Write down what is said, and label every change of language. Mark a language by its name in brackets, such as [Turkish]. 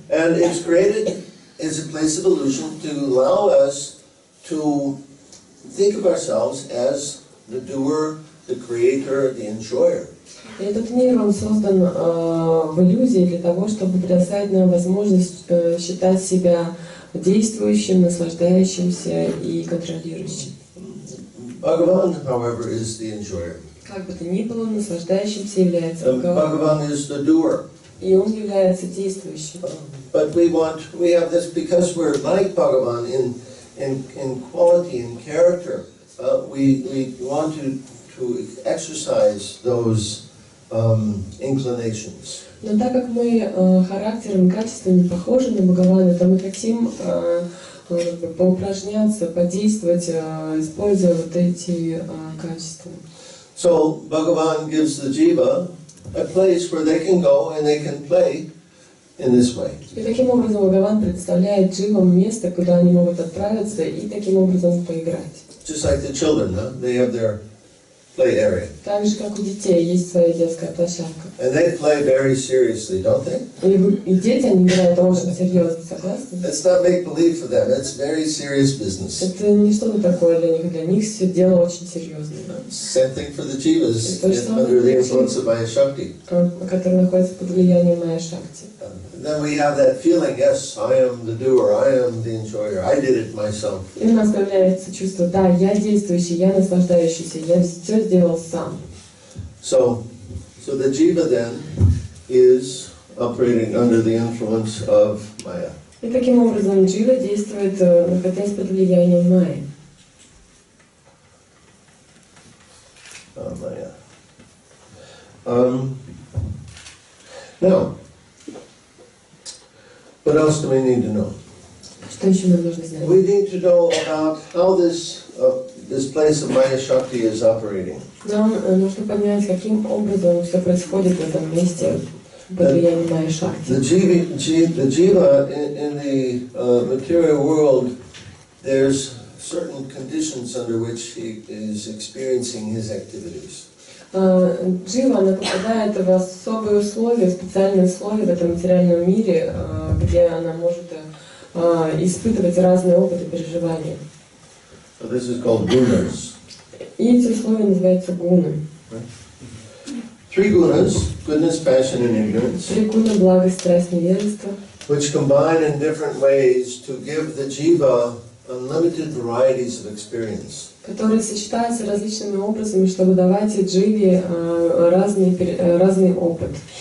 [English] And it's created as a place of illusion to allow us to think of ourselves as the doer the creator, the enjoyer. [Russian] И этот мир, он создан в иллюзии для того, чтобы предоставить нам возможность считать себя действующим, наслаждающимся и контролирующим. [English] Bhagavan, however, is the enjoyer. [Russian] Как бы то ни было, наслаждающимся является [English] And [Russian] Бхагаван. [English] Bhagavan is the doer. [Russian] И он является действующим. [English] But we have this because we're like Bhagavan in quality and character. We want to exercise those inclinations. [Russian] Но так как мы характером и качествами похожи на Бхагавана, то мы хотим поупражняться, подействовать, используя вот эти качества. [English] So Bhagavan gives the jiva a place where they can go and they can play in this way. [Russian] И таким образом Бхагаван предоставляет дживам место, куда они могут отправиться и таким образом поиграть. [English] Just like the children, huh? They have their play area. [Russian] Так же, как у детей, есть своя детская площадка. [English] And they play very seriously, don't they? [Russian] И дети, они играют очень серьезно, согласны? [English] It's not make-believe for them, it's very serious business. [Russian] Это не что-то такое для них все дело очень серьезное. [English] Same thing for the jivas under the influence of Maya Shakti. [Russian] Которые находятся под влиянием Майя Шакти. [English] Then we have that feeling, yes, I am the doer, I am the enjoyer, I did it myself. [Russian] И у нас появляется чувство, да, я действующий, я наслаждающийся, я все сделал сам. [English] So the jiva then is operating under the influence of Maya. [Russian] И таким образом джива действует, находясь под влиянием Майи. [English] Maya. Now, what else do we need to know? [Russian] Что еще нам нужно знать? [English] We need to know about how this place of Maya Shakti is operating. [Russian] Нам нужно понять, каким образом все происходит в этом месте под влиянием Майи Шакти. [English] The jiva in the material world, there's certain conditions under which he is experiencing his activities. [Russian] Джива, она попадает в особые условия, специальные условия в этом материальном мире, где она может испытывать разные опыты переживания. [English] So this is called gunas. [Russian] И эти условия называются гуны. [English] Three gunas, goodness, passion, and ignorance, [Russian] Три гуны: благость, страсть, невежество, [English] which combine in different ways to give the jiva unlimited varieties of experience. [Russian] которые сочетаются различными образами, чтобы давать дживе разный опыт.